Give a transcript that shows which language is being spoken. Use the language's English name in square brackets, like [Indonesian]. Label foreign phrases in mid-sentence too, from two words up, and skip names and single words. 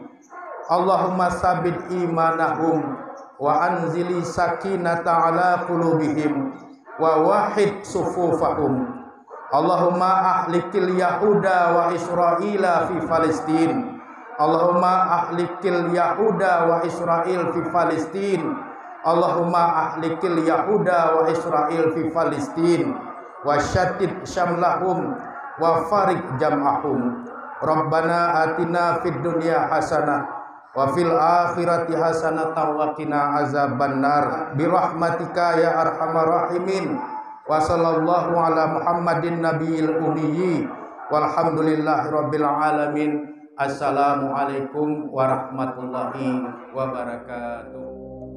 [Arabic] اللهم ثبت إيمانهم وأنزل سكينة على قلوبهم ووحد صفوفهم. اللهم أهلك اليهود وإسرائيل في فلسطين. اللهم أهلك اليهود وإسرائيل في فلسطين. اللهم أهلك اليهود وإسرائيل في فلسطين وشتت شملهم وفرق جمعهم. ربنا آتنا في الدنيا حسنة وفي الآخرة حسنة وقنا عذاب النار برحمتك يا أرحم الراحمين. وصلى الله على محمد النبي الأمي والحمد لله رب العالمين. السلام عليكم ورحمة الله وبركاته.